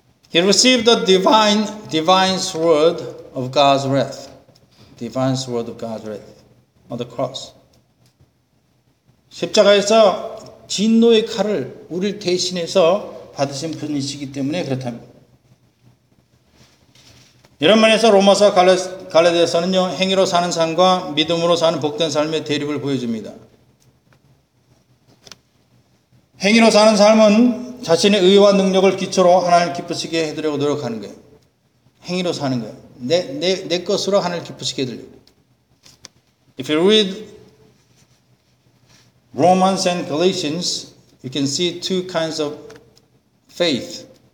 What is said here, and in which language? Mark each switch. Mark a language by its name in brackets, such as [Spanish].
[English] He received the divine sword of God's wrath. Divine sword of God's wrath on the cross. [Korean] 십자가에서 진노의 칼을 우리를 대신해서 받으신 분이시기 때문에 그렇답니다. 이런 면에서 로마서 갈라디아서는요 행위로 사는 삶과 믿음으로 사는 복된 삶의 대립을 보여줍니다. 행위로 사는 삶은 자신의 의와 능력을 기초로 하나님을 기쁘시게 해드리려고 노력하는 거예요. 행위로 사는 거예요. 내 것으로 하나님을 기쁘시게 해드리려고. [English] If you read Romans and Galatians, you can see two kinds of faith.